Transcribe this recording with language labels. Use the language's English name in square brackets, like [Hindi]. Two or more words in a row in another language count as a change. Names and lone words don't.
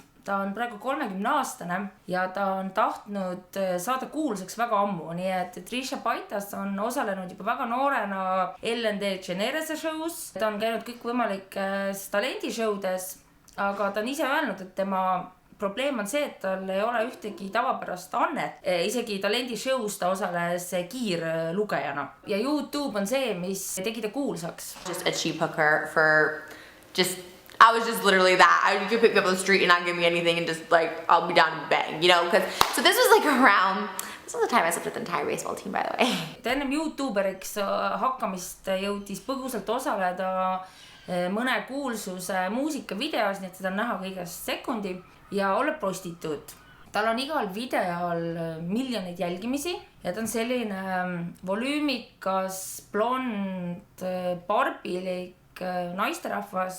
[Estonian] Ta on praegu 30-aastane ja ta on tahtnud saada kuulsaks väga ammu, nii et Trisha Paytas on osalenud juba väga noorena Ellen DeGeneres shows. Ta on käinud kõikvõimalikes talendishowdes, aga ta on ise öelnud, et tema probleem on see, et tal ei ole ühtegi tavapärast annet. Isegi talendishows ta osales kiirlugejana. Ja YouTube on see, mis tegi ta kuulsaks. [English] Just a cheap hooker for I was just literally that. You could pick me up on the street and not give me anything and just like, I'll be down to bang, you know? So this was like around, this was the time I slept with the entire baseball team, by the way. [Estonian] Ta ennem YouTuberiks hakkamist jõudis põgusalt osaleda mõne kuulsuse muusikavideos, nii et seda on näha kõigest sekundi ja olla prostituut. Tal on igal videol miljoneid jälgimisi ja ta on selline volüümikas, blond, barbilik naisterahvas.